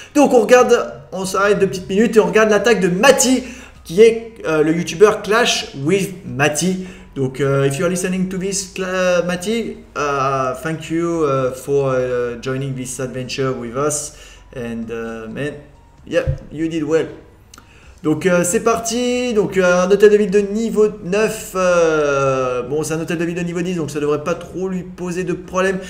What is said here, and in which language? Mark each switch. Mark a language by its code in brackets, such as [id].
[fr] Donc on s'arrête 2 petites minutes et on regarde l'attaque de Matty, qui est le youtubeur Clash with Matty. [en] Donc, if you are listening to this, Matty, thank you for joining this adventure with us, and man, yeah, you did well. [fr] Donc c'est parti, donc un hôtel de ville de niveau 9, bon c'est un hôtel de ville de niveau 10 donc ça devrait pas trop lui poser de problème.